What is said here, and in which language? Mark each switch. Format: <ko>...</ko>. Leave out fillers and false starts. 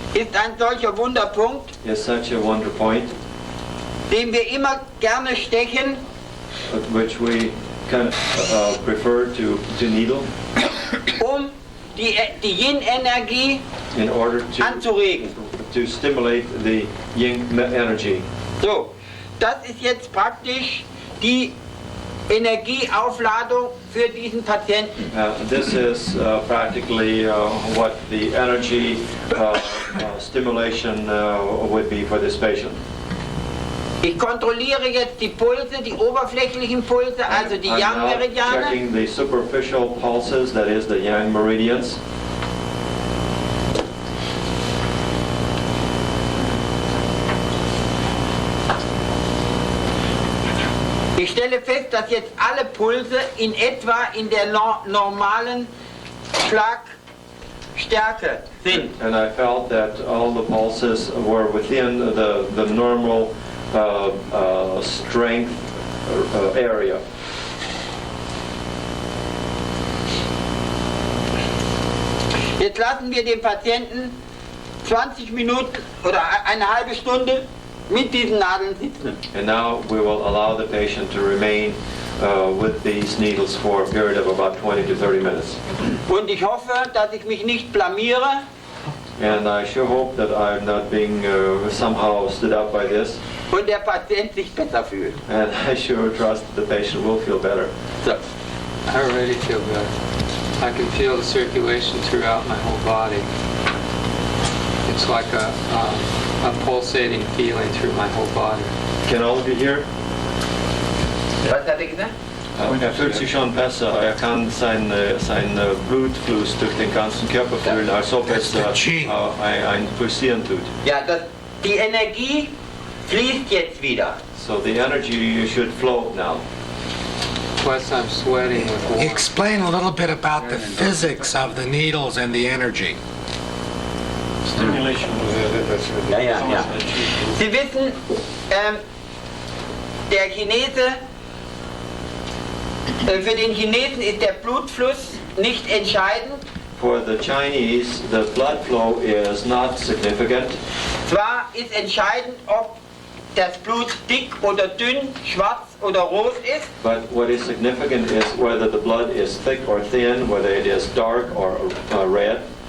<de>ist ein solcher Wunderpunkt,</de> <en>is such a wonder point,</en> <de>den wir immer gerne stechen,</de> <en>which we kind of prefer to needle</en> <de>um die Yin-Energie</de> <en>in order</en> <de>anzuregen.</de> <en>to stimulate the yin energy.</en> <de>So, das ist jetzt praktisch die Energieaufladung für diesen Patienten.</de> <en>This is practically what the energy stimulation would be for this patient.</en> <de>Ich kontrolliere jetzt die Pulse, die oberflächlichen Pulse, also die</de> <en>I'm now</en> <de>Yang-Meridiane.</de> <en>checking the superficial pulses, that is the yang meridians.</en> <de>Ich stelle fest, dass jetzt alle Pulse in etwa in der normalen Schlagstärke sind.</de> <en>And I felt that all the pulses were within the normal strength area.</en> <de>Jetzt lassen wir den Patienten 20 Minuten oder eine halbe Stunde mit diesen Nadeln sitzen.</de> <en>And now we will allow the patient to remain with these needles for a period of about 20 to 30 minutes.</en> <de>Und ich hoffe, dass ich mich nicht blamiere.</de> <en>And I sure hope that I'm not being somehow stood up by this.</en> <de>Und der Patient sich besser fühlt.</de> <en>And I sure trust the patient will feel better.</en> <de>So.</de> <en>I already feel better. I can feel the circulation throughout my whole body. It's like a pulsating feeling through my whole body. Can all of you hear?</en> <de>Was hat er gesagt? Er fühlt sich schon besser. Er kann sein Blutfluss durch den ganzen Körper fühlen, als ob es ein Pulsieren tut. Ja, die Energie fließt jetzt wieder.</de> <en>So the energy should flow now. Plus I'm sweating with warmth. Explain a little bit about the physics of the needles and the energy. Stimulation.</en> <de>Ja. Sie wissen, der Chinese, für den Chinesen ist der Blutfluss nicht entscheidend.</de> <en>For the Chinese, the blood flow is not significant.</en> <de>Zwar ist entscheidend, ob das Blut dick oder dünn, schwarz oder rot ist.</de> <en>But what is significant is whether the blood is thick or thin, whether it is dark or red.</en>